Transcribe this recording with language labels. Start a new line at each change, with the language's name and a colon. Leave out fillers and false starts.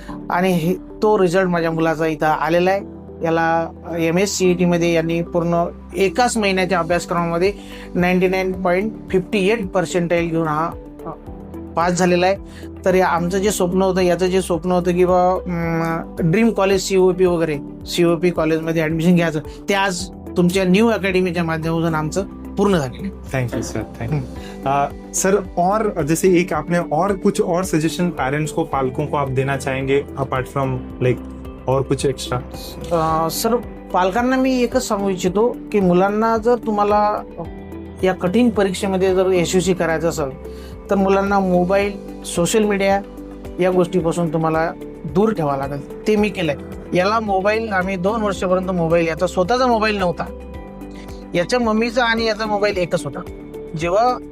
Marathi: आणि तो रिझल्ट माझ्या मुलाचा इथं आलेला आहे. याला MSCET यांनी पूर्ण एकाच महिन्याच्या अभ्यासक्रमामध्ये 99.58% घेऊन हा पास झालेला आहे. तर आमचं जे स्वप्न होतं, याचं जे स्वप्न होतं की बा ड्रीम कॉलेज COP कॉलेजमध्ये ॲडमिशन घ्यायचं, ते आज तुमच्या न्यू अकॅडमीच्या माध्यमातून आमचं पूर्ण झालेलं.
English: Thank you sir, thank you sir.
Hindi: और जैसे एक आपने और कुछ और सजेशन पेरेंट्स को, पालकों को आप देना चाहेंगे
English: apart from like
Hindi: और कुछ एक्स्ट्रा?
Marathi: सर पालकांना मी एकच सांगू इच्छितो की मुलांना जर तुम्हाला या कठीण परीक्षेमध्ये जर यशस्वी करायचं असेल तर मुलांना मोबाईल, सोशल मीडिया या गोष्टीपासून तुम्हाला दूर ठेवावं लागेल. ते मी केलंय. याला मोबाईल आम्ही 2 वर्षापर्यंत मोबाईल, याचा स्वतःचा मोबाईल नव्हता, याच्या मम्मीचा आणि याचा मोबाईल एकच होता. जेव्हा